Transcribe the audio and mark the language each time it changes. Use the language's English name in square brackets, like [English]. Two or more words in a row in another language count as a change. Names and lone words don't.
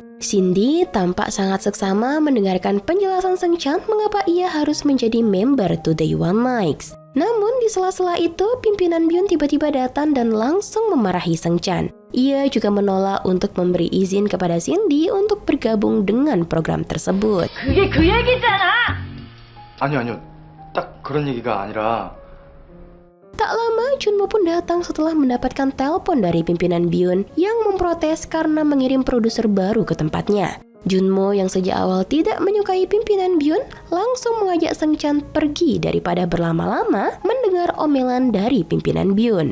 [Indonesian] Cindy tampak sangat seksama mendengarkan penjelasan Seungchan mengapa ia harus menjadi member Today One Night. Namun di sela-sela itu, pimpinan Byun tiba-tiba datang dan langsung memarahi Seungchan. Ia juga menolak untuk memberi izin kepada Cindy untuk bergabung dengan program tersebut. [Korean] 그게 그 얘기잖아. 아니요. 딱 그런 얘기가 아니라. [Indonesian] Tak lama, Junmo pun datang setelah mendapatkan telepon dari pimpinan Byun yang memprotes karena mengirim produser baru ke tempatnya. Junmo yang sejak awal tidak menyukai pimpinan Byun langsung mengajak Seungchan pergi daripada berlama-lama mendengar omelan dari pimpinan Byun.